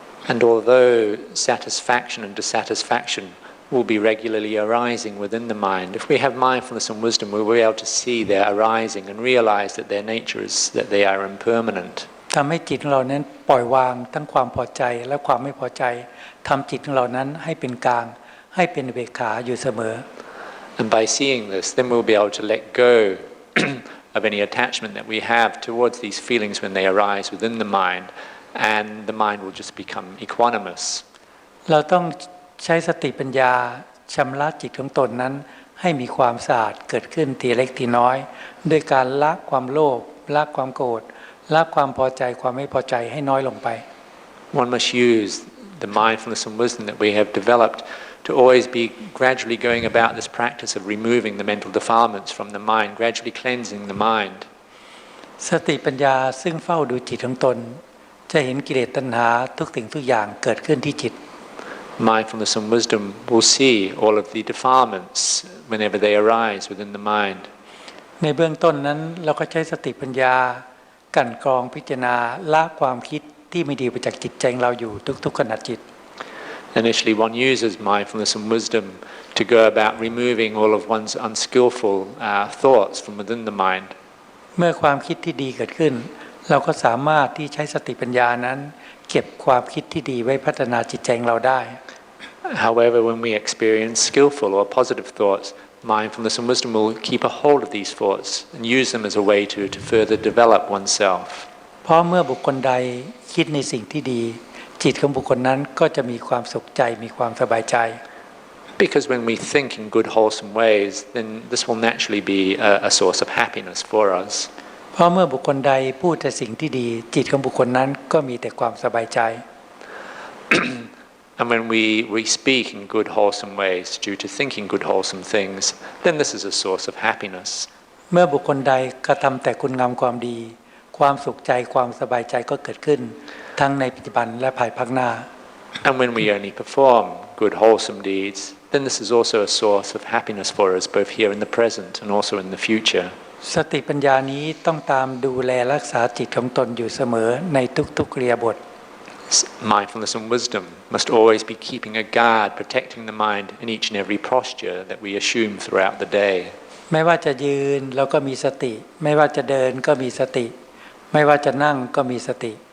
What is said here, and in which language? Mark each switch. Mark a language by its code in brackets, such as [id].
[en] And although satisfaction and dissatisfaction will be regularly arising within the mind, if we have mindfulness and wisdom, we'll be able to see their arising and realize that their nature is that they are impermanent. [th] ทำให้จิตของเรานั้นปล่อยวางทั้งความพอใจและความไม่พอใจทำจิตของเรานั้นให้เป็นกลางให้เป็นอุเบกขาอยู่เสมอ [en] And by seeing this, then we'll be able to let go of any attachment that we have towards these feelings when they arise within the mind, and the mind will just become equanimous. [th] เราต้องใช้สติปัญญาชำระจิตของตนนั้นให้มีความสะอาดเกิดขึ้นทีเล็กทีน้อยด้วยการละความโลภละความโกรธละความพอใจความไม่พอใจให้น้อยลงไป [en] One must use the mindfulness and wisdom that we have developed to always be gradually going about this practice of removing the mental defilements from the mind, gradually cleansing the mind. [th] สติปัญญาซึ่งเฝ้าดูจิตของตนจะเห็นกิเลสตัณหาทุกสิ่งทุกอย่างเกิดขึ้นที่จิต [en] Mindfulness and wisdom will see all of the defilements whenever they arise within the mind. [th] ในเบื้องต้นนั้นเราก็ใช้สติปัญญากลั่นกรองพิจารณาละความคิดที่ไม่ดีไปจากจิตใจเราอยู่ทุกๆขณะจิต [en] Initially, one uses mindfulness and wisdom to go about removing all of one's unskillful thoughts from within the mind. [th] เมื่อความคิดที่ดีเกิดขึ้นเราก็สามารถที่ใช้สติปัญญานั้นเก็บความคิดที่ดีไว้พัฒนาจิตใจเราได้ [en] However, when we experience skillful or positive thoughts, mindfulness and wisdom will keep a hold of these thoughts and use them as a way to further develop oneself. [th] เพราะเมื่อบุคคลใดคิดในสิ่งที่ดีจิตของบุคคลนั้นก็จะมีความสุขใจมีความสบายใจ [en] Because when we think in good wholesome ways, then this will naturally be a source of happiness for us. [th] เพราะเมื่อบุคคลใดพูดแต่สิ่งที่ดีจิตของบุคคลนั้นก็มีแต่ความสบายใจ [en] And when we speak in good wholesome ways due to thinking good wholesome things, then this is a source of happiness. [th] เมื่อบุคคลใดกระทำแต่คุณงามความดีความสุขใจความสบายใจก็เกิดขึ้นทั้งในปัจจุบันและภายภาคหน้า [en] And when we only perform good wholesome deeds, then this is also a source of happiness for us, both here in the present and also in the future. [th] สติปัญญานี้ต้องตามดูแลรักษาจิตของตนอยู่เสมอในทุกๆอิริยาบถ [en] Mindfulness and wisdom must always be keeping a guard, protecting the mind in each and every posture that we assume throughout the day. [th] ไม่ว่าจะยืนเราก็มีสติไม่ว่าจะเดินก็มีสติไม่ว่าจะนั่งก็มีสติ